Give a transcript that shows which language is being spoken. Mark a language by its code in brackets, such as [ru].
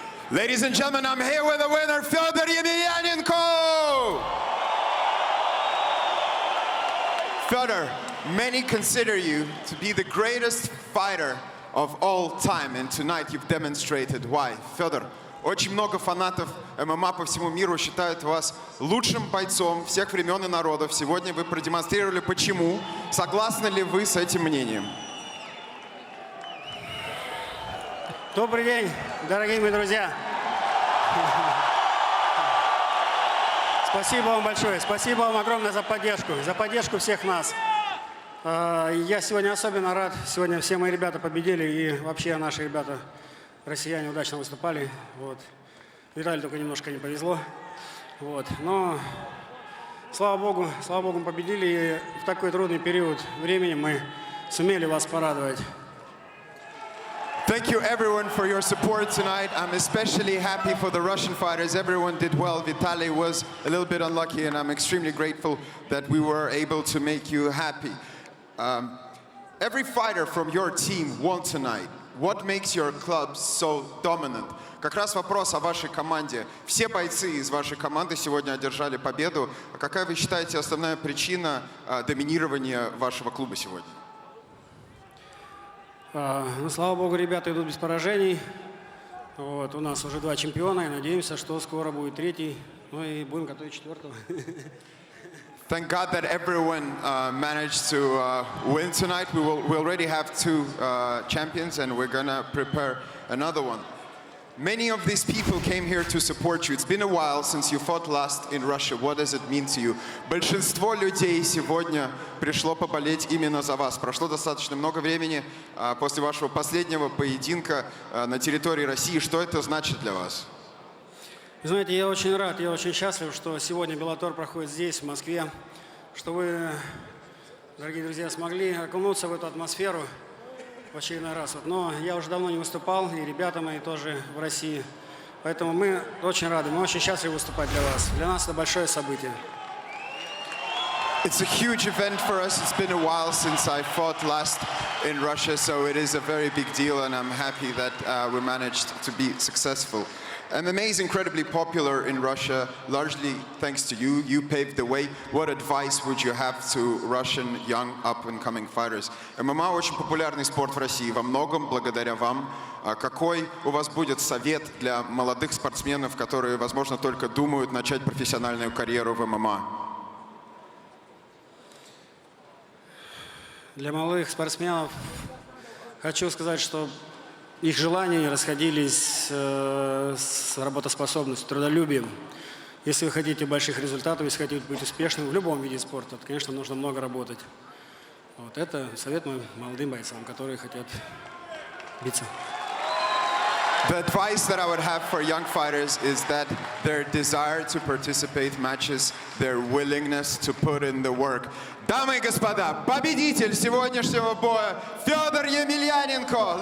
[en] Ladies and gentlemen, I'm here with the winner, Fedor Emelianenko! Fedor, many consider you to be the greatest fighter of all time, and tonight you've demonstrated why. [ru] Fedor, очень много фанатов ММА по всему миру считают вас лучшим бойцом всех времен и народов. Сегодня вы продемонстрировали, почему. Согласны ли вы с этим мнением? Добрый день, дорогие мои друзья. Спасибо вам большое, спасибо вам огромное за поддержку всех нас. Я сегодня особенно рад, сегодня все мои ребята победили, и вообще наши ребята, россияне, удачно выступали. Вот. Виталию только немножко не повезло. Вот. Но слава Богу, мы победили, и в такой трудный период времени мы сумели вас порадовать. [en] Thank you everyone for your support tonight. I'm especially happy for the Russian fighters. Everyone did well. Vitaly was a little bit unlucky, and I'm extremely grateful that we were able to make you happy. Every fighter from your team won tonight. What makes your club so dominant? [ru] Как раз вопрос о вашей команде. Все бойцы из вашей команды сегодня одержали победу. Какая вы считаете основная причина доминирования вашего клуба сегодня? Ну, слава Богу, ребята идут без поражений. Вот, у нас уже 2 чемпиона, и надеемся, что скоро будет 3-й. Ну и будем готовить 4-го. [en] Thank God that everyone managed to win tonight. We already have 2 champions, and we're gonna prepare another one. Many of these people came here to support you. It's been a while since you fought last in Russia. What does it mean to you? [ru] Большинство людей сегодня пришло поболеть именно за вас. Прошло достаточно много времени после вашего последнего поединка на территории России. Что это значит для вас? Вы знаете, я очень рад, я очень счастлив, что сегодня Bellator проходит здесь, в Москве, что вы, дорогие друзья, смогли окунуться в эту атмосферу в очередной раз. Но я уже давно не выступал, и ребята мои тоже в России. Поэтому мы очень рады, мы очень счастливы выступать для вас. Для нас это большое событие. [en] It's a huge event for us. It's been a while since I fought last in Russia, so it is a very big deal, and I'm happy that we managed to be successful. MMA is incredibly popular in Russia, largely thanks to you. You paved the way. What advice would you have to Russian young up-and-coming fighters? [ru] ММА очень популярный спорт в России, во многом благодаря вам. Какой у вас будет совет для молодых спортсменов, которые, возможно, только думают начать профессиональную карьеру в ММА? Для молодых спортсменов хочу сказать, что их желания не расходились с работоспособностью, трудолюбием. Если вы хотите больших результатов, если хотите быть успешным в любом виде спорта, то, конечно, нужно много работать. Вот это совет моим молодым бойцам, которые хотят биться. [en] The advice that I would have for young fighters is that their desire to participate matches their willingness to put in the work. [ru] Дамы и господа, победитель сегодняшнего боя Fedor Emelianenko.